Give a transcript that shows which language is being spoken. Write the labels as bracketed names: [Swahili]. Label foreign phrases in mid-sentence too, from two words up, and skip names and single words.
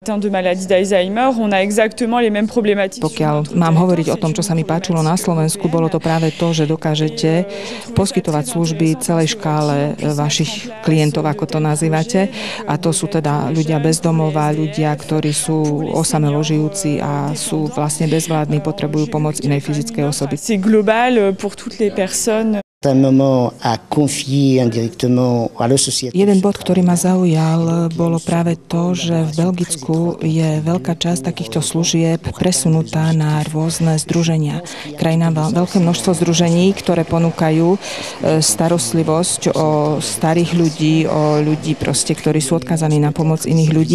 [Slovak] Pokiaľ mám hovoriť o tom, čo sa mi páčilo na Slovensku, bolo to práve to, že dokážete poskytovať služby celej škále vašich klientov, ako to nazývate. A to sú teda ľudia bez domova, ľudia, ktorí sú osamelo žijúci a sú vlastne bezvládni, potrebujú pomoc inej fyzickej osoby. [French] C'est global pour toutes les personnes. [Slovak] Jeden bod, ktorý ma zaujal, bolo práve to, že v Belgicku je veľká časť takýchto služieb presunutá na rôzne združenia. Krajina má veľké množstvo združení, ktoré ponúkajú starostlivosť o starých ľudí, o ľudí proste, ktorí sú odkázaní na pomoc iných ľudí.